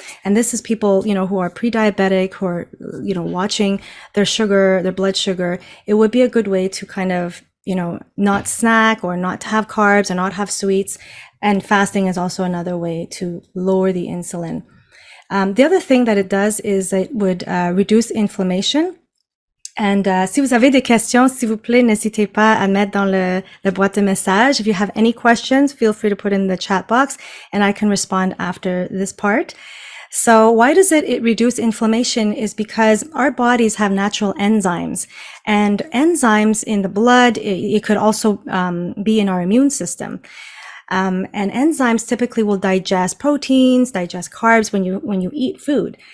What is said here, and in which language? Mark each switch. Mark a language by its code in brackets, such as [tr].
[en] And this is people, who are pre-diabetic, who are, watching their sugar, their blood sugar. It would be a good way to kind of, not snack or not have carbs or not have sweets. And fasting is also another way to lower the insulin. The other thing that it does is it would reduce inflammation. And [fr] si vous avez des questions, s'il vous plaît, n'hésitez pas à mettre dans la boîte de messages. [en] If you have any questions, feel free to put in the chat box and I can respond after this part. So why does it reduce inflammation is because our bodies have natural enzymes, and enzymes in the blood, it could also be in our immune system. And enzymes typically will digest proteins, digest carbs when you eat food.